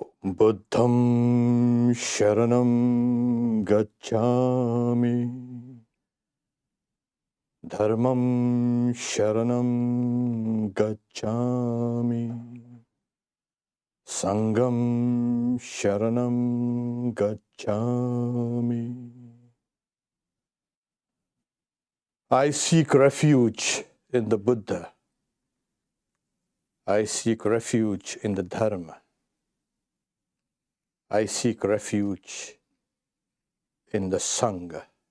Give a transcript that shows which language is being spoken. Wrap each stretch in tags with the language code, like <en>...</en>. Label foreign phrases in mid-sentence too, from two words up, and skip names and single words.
<pi>Buddham Sharanam Gacchami, Dharmam Sharanam Gacchami, Sangam Sharanam Gacchami.</pi> <en>I seek refuge in the Buddha. I seek refuge in the Dharma. I seek refuge in the Sangha.</en>